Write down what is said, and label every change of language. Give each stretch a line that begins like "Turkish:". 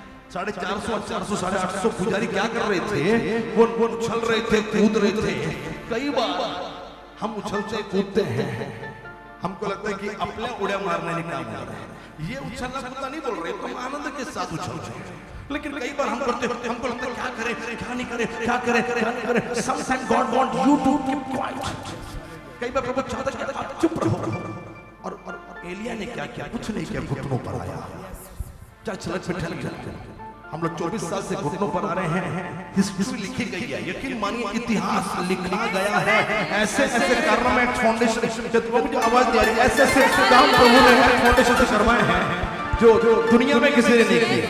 Hindi: 450, 400, 850 पुजारी क्या कर रहे थे? वो उछल रहे थे, कूद रहे थे। कई बार हम उछलते कूदते हैं, हमको लगता है कि अपने उड़े मारने का काम कर रहे हैं। ये उछलना कूदना नहीं बोल रहे, तुम आनंद के साथ उछल रहे हैं। लेकिन कई बार हम करते, हमको लगता है क्या करें, क्या नहीं करें, क्या करें, क्या नहीं करें।
English: Sometimes God wants you to keep quiet.
Hindi: कई बार प्रभु चाहता है कि आप चुप रहो। और एलिया ने क्या किया? कुछ नहीं किया, घुटनों पर आया। चलत पे ठहर गया। हम लोग 24 साल से घुटनों पर आ रहे हैं। हिस्ट्री लिखी गई है, यकीन मानिए इतिहास लिखा गया है। ऐसे ऐसे कारणों में फाउंडेशन, मुझे आवाज दे रही है, ऐसे ऐसे काम प्रभु ने फाउंडेशन से करवाए हैं जो दुनिया में किसी ने नहीं किए।